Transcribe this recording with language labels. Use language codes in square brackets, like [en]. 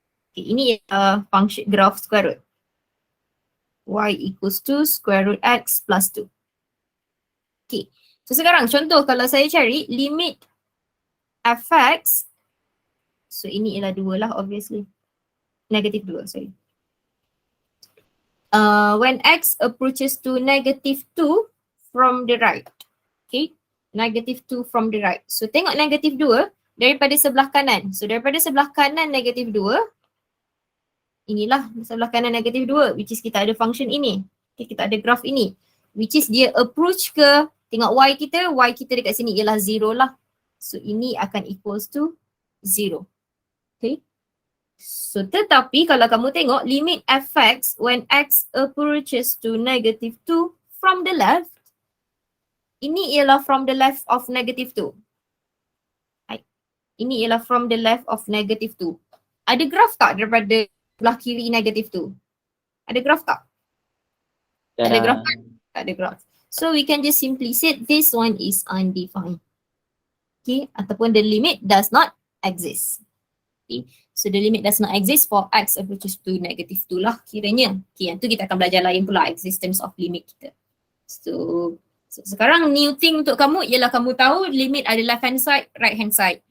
[ms] Okay, ini function graph square root. Y equals to square root x plus 2. Okay, so sekarang contoh kalau saya cari limit fx, so ini ialah 2 lah obviously. [en] Negative 2, sorry. When x approaches to negative 2 from the right. Okay, negative 2 from the right. [ms] So tengok negative 2 daripada sebelah kanan. So daripada sebelah kanan negative 2, inilah sebelah kanan negatif 2, which is kita ada function ini. Okay, kita ada graph ini. Which is dia approach ke, tengok y kita dekat sini ialah 0 lah. So ini akan equals to 0. Okay. So tetapi kalau kamu tengok limit fx [en] when x approaches to negative 2 [ms] from the left, ini ialah from the left of negative 2. Right. Ini ialah from the left of negative 2. Ada graph tak daripada sebelah kiri negatif tu? Ada graph tak? Ada graph tak? Tak ada graph. [en] So we can just simply say this one is undefined. Okay, ataupun the limit does not exist. Okay, so the limit does not exist for x approaches to negative 2 lah kiranya. [ms] Okay, yang tu kita akan belajar lain pula, existence of limit kita. So sekarang new thing untuk kamu ialah kamu tahu limit ada left hand side, right hand side.